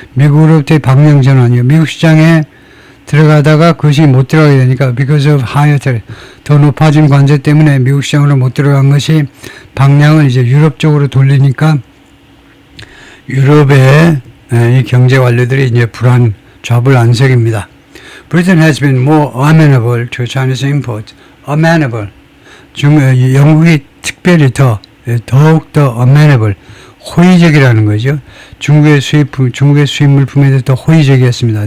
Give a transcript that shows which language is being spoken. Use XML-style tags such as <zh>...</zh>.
<ko>미국으로부터의 방향 전환이요. 미국 시장에 들어가다가 그것이 못 들어가게 되니까</ko> <en>because of higher tariff.</en> <ko>더 높아진 관세 때문에 미국 시장으로 못 들어간 것이 방향을 이제 유럽 쪽으로 돌리니까 유럽의 이 경제 관료들이 이제 좌불안석입니다.</ko> <en>Britain has been more amenable to Chinese imports. amenable.</en> <ko>영국이 특별히 더욱더 amenable. 호의적이라는 거죠. 중국의 수입 물품에 대해서 더 호의적이었습니다.</ko>